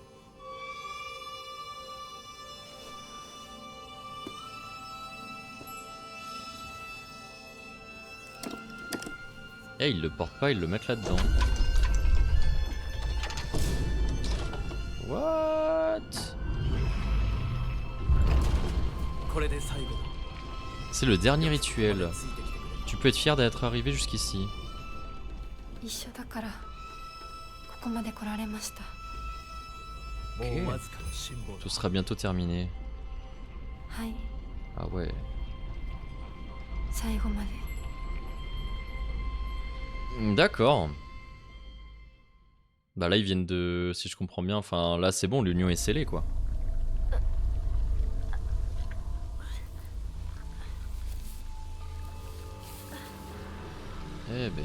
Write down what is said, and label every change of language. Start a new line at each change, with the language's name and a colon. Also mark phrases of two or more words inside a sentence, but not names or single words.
French: Eh, ils le portent pas, ils le mettent là-dedans. What? C'est le dernier rituel. Tu peux être fier d'être arrivé jusqu'ici.
Japanese: 一緒だからここまで来られました。
French: Tout sera bientôt terminé.
Japanese: はい、
French: Ah ouais.
Japanese: 最後まで。
French: D'accord. Bah là ils viennent de... Si je comprends bien, enfin là c'est bon, l'union est scellée quoi. Eh ben...